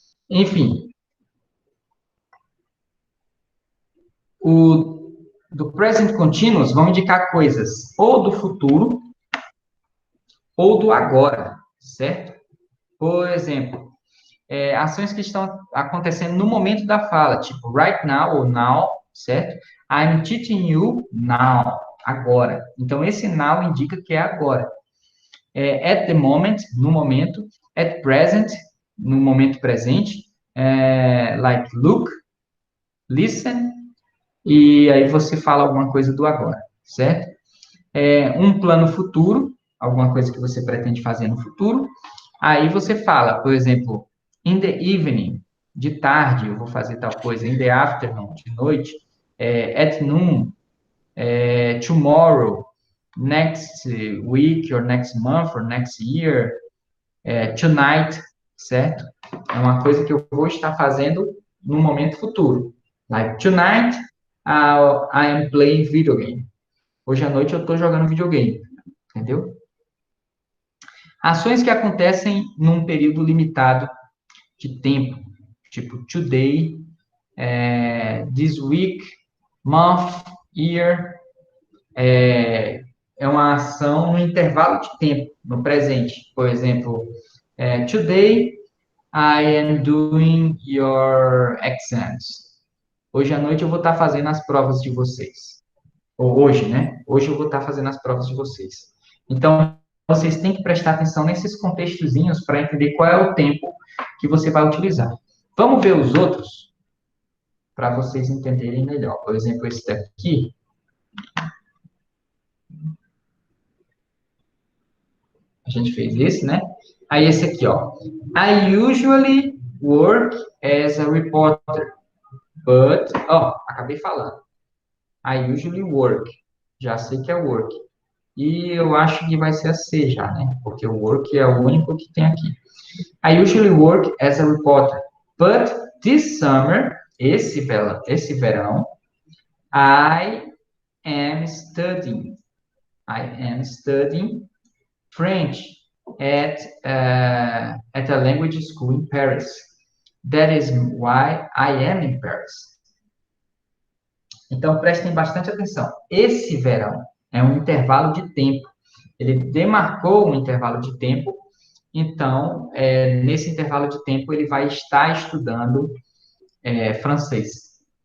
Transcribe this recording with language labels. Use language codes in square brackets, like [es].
[pt] Enfim, do present continuous vão indicar coisas ou do futuro ou do agora, certo? Por exemplo, ações que estão acontecendo no momento da fala, tipo right now ou now, certo? [en] I'm teaching you now, [pt] agora. Então, esse now indica que é agora. [en] At the moment, [pt] no momento. [en] At present, [pt] no momento presente. [en] Like look, listen, [pt] e aí você fala alguma coisa do agora, certo? Um plano futuro, alguma coisa que você pretende fazer no futuro. Aí você fala, por exemplo, [en] in the evening, [pt] de tarde eu vou fazer tal coisa, [en] in the afternoon, [pt] de noite, [en] at noon, tomorrow, next week, or next month, or next year, tonight, [pt] certo? É uma coisa que eu vou estar fazendo no momento futuro. [en] Like, tonight, I am playing video game. [pt] Hoje à noite eu estou jogando videogame, entendeu? Ações que acontecem num período limitado de tempo, tipo today, this week, month, year, é uma ação no intervalo de tempo, no presente. Por exemplo, today [en] I am doing your exams. [pt] Hoje à noite eu vou estar fazendo as provas de vocês. Ou hoje, né? Hoje eu vou estar fazendo as provas de vocês. Então, vocês têm que prestar atenção nesses contextozinhos para entender qual é o tempo que você vai utilizar. Vamos ver os outros para vocês entenderem melhor. Por exemplo, esse daqui. A gente fez esse, né? Aí esse aqui, ó. [en] I usually work as a reporter, but... [pt] Ó, acabei falando. [en] I usually work. [pt] Já sei que é work. E eu acho que vai ser a C já, né? Porque o work é o único que tem aqui. [en] I usually work as a reporter, but this summer, [pt] esse verão, [en] I am studying. I am studying French at a language school in Paris. That is why I am in Paris. [pt] Então, prestem bastante atenção. Esse verão é um intervalo de tempo. Ele demarcou um intervalo de tempo. Então, nesse intervalo de tempo, ele vai estar estudando francês.